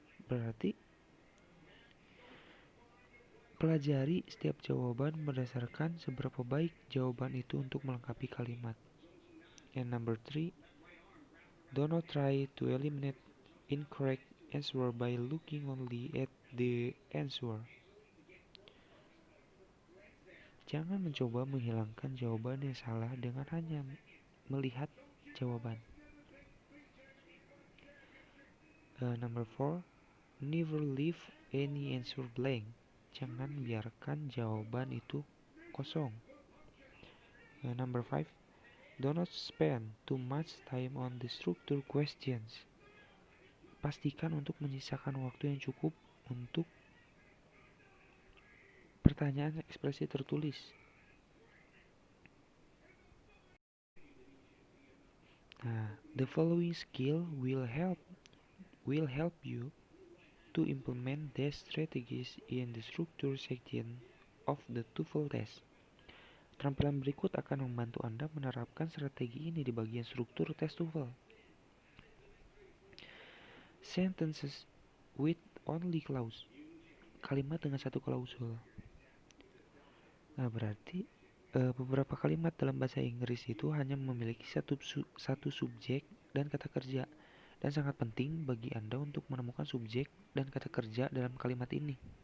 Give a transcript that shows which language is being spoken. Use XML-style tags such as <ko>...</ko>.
<id>Berarti pelajari setiap jawaban berdasarkan seberapa baik jawaban itu untuk melengkapi kalimat.</id> <en>And number 3, do not try to eliminate incorrect answer by looking only at the answer.</en> <id>Jangan mencoba menghilangkan jawaban yang salah dengan hanya melihat jawaban.</id> <en>Number 4, never leave any answer blank.</en> <id>Jangan biarkan jawaban itu kosong.</id> <en>Number 5, do not spend too much time on the structure questions.</en> <id>Pastikan untuk menyisakan waktu yang cukup untuk pertanyaan ekspresi tertulis.</id> <en>Nah, the following skill will help you to implement these strategies in the structure section of the TOEFL test.</en> <id>Keterampilan berikut akan membantu Anda menerapkan strategi ini di bagian struktur tes TOEFL.</id> <en>Sentences with only clause.</en> <id>Kalimat dengan satu klausul. Nah, berarti beberapa kalimat dalam bahasa Inggris itu hanya memiliki satu subjek dan kata kerja, dan sangat penting bagi Anda untuk menemukan subjek dan kata kerja dalam kalimat ini.</id>